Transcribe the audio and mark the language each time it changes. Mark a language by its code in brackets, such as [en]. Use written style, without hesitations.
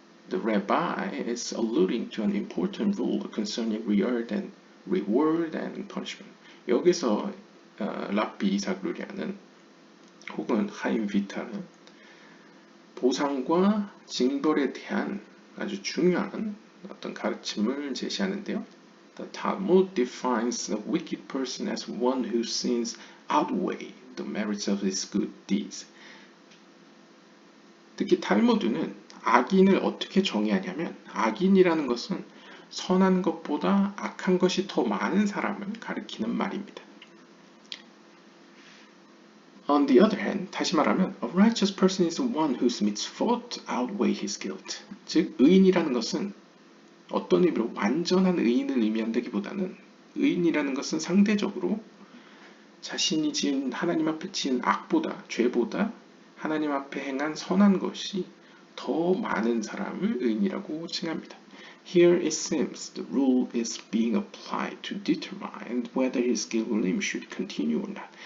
[en] The rabbi is alluding to an important rule concerning reward and punishment. [ko] 여기서 랍비 이삭 루리아는 혹은 하임 비타는 보상과 징벌에 대한 아주 중요한 어떤 가르침을 제시하는데요. [en] The Talmud defines a wicked person as one whose sins outweigh the merits of his good deeds. [ko] 특히 탈무드는 악인을 어떻게 정의하냐면 악인이라는 것은 선한 것보다 악한 것이 더 많은 사람을 가리키는 말입니다. [en] On the other hand, [ko] 다시 말하면 [en] a righteous person is one whose mitzvot outweigh his guilt. [ko] 즉 의인이라는 것은 어떤 의미로 완전한 의인을 의미한다기보다는 의인이라는 것은 상대적으로 자신이 지은 하나님 앞에 지은 악보다 죄보다 하나님 앞에 행한 선한 것이 더 많은 사람을 의인이라고 칭합니다. [en] Here it seems the rule is being applied to determine whether his Gilgulim should continue or not.